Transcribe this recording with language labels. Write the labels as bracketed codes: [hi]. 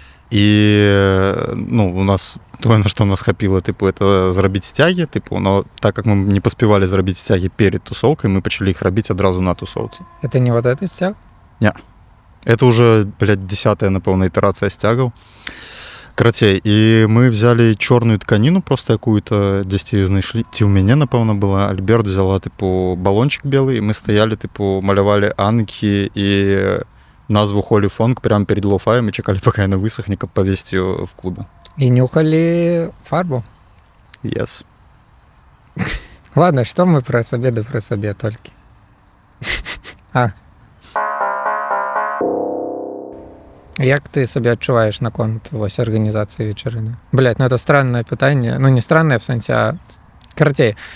[be] І ну, у нас тое, на што нас хапіла, тыпу, это зрабіць сцягі, тыпу, но так як мы не паспявалі зрабіць сцягі перед тусоўкай, мы пачалі іх рабіць адразу на тусоўцы. [ru] Это не вот этот стяг? [be] Это уже, 10-я, напэўна, ітерацыя сцягаў. Карацей, і мы взяли чорную тканіну, просто якую-то дзесьці знайшлі. Ці ў мяне, напэўна, была, Альберт взяла, тыпу, балончик белый, і мы стаялі, тыпу, малявалі анкі і назву Holy Funk прямо перед лоу-фаем и чекали, пока она высохнет, каб повесить ее в клубе. [ru] И нюхали фарбу? [en] Yes. [be] Ладно, что мы про сабе, да про сабе толькі. Як ты сабе адчуваеш наконт вось арганізацыі вечарыны? [ru] Блядь, ну это странное пытанне. Ну не странное в сэнсе, а карацей.